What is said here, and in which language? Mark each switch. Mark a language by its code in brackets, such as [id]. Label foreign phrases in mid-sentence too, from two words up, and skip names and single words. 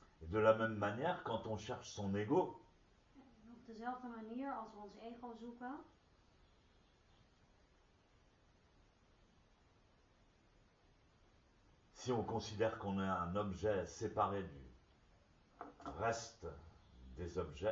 [fr] de la même manière, quand on cherche son ego, [nl] Op dezelfde manier als we ons ego zoeken, [fr] si on considère qu'on est un objet séparé du reste des objets,